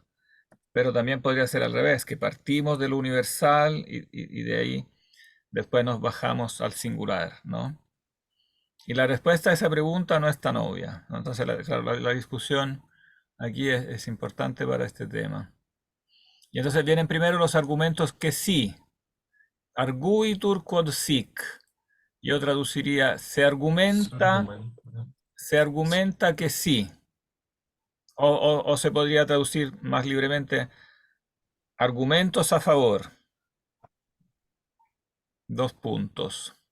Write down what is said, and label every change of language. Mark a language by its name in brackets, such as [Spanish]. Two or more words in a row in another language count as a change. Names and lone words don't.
[Spanish] Pero también podría ser al revés, que partimos de lo universal y de ahí después nos bajamos al singular, ¿no? Y la respuesta a esa pregunta no es tan obvia, ¿no? Entonces, claro, la discusión aquí es importante para este tema. Y entonces vienen primero los argumentos que sí. [Latin] Arguitur quod sic. [Spanish] Yo traduciría, su argumento, ¿no? se argumenta que sí. O se podría traducir más libremente, argumentos a favor. Dos puntos.